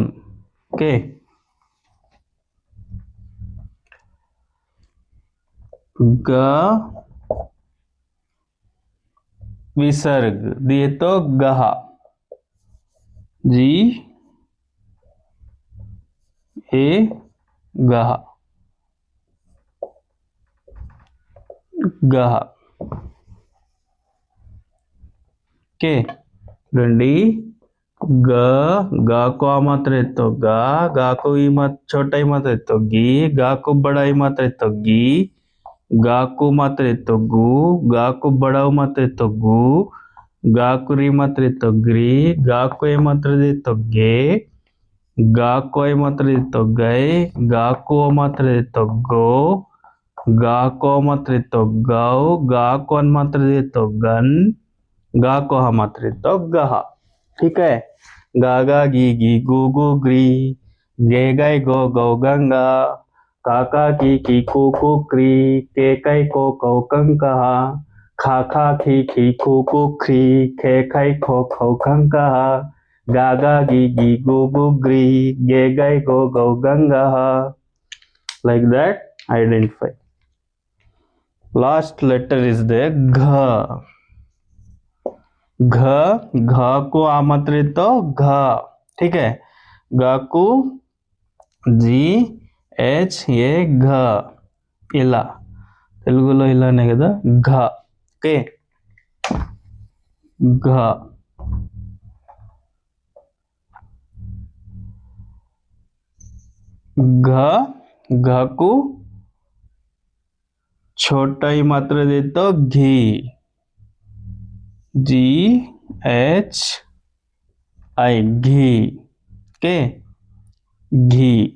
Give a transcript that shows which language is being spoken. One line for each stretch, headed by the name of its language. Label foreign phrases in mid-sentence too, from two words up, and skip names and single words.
Hindi: ओके, ग विसर्ग दिए तो गहा, जी ए गहा, गहा. ओके,
Telugu: రండి.
Hindi: ग, गा को आ मात्र तो गा, गा को ई मात्र छोटा ही मात्र तो गी, गा को बड़ा ही मात्र तो गी, गा को मात्र तो गु, गा को बड़ा मात्र तो गु, गा को री मात्र तो ग्री, गा को ए मात्र दे तो गे, गा को ए मात्र दे तो गए, गा को मात्र दे तो गो, गा को मात्र तो गौ, गा को मात्र दे तो गन, गा को हा मात्र तो गहा. ठीक है, गा गा गी गी गु गु ग्री, गे गै गो गौ गंगा, काका की कू कू क्री, के कै को कौ कंकहा, खा खा खी कू ख्री, खे खै खो खौ कंकहा, गा गा गी गु गु ग्री, गे गै गो गौ गंगा.
English: Like that, identify. last letter is the घ।
Hindi: घ, घ को आ मात्रे तो घ, ठीक है। ग को जी एच ए घ,
Telugu: ఇలా తెలుగులో ఇలానే కదా ఘ, ఓకే घ।
Hindi: घ, घ को छोटा ही मात्रा दे तो घी, जी एच आई घी, ओके घी।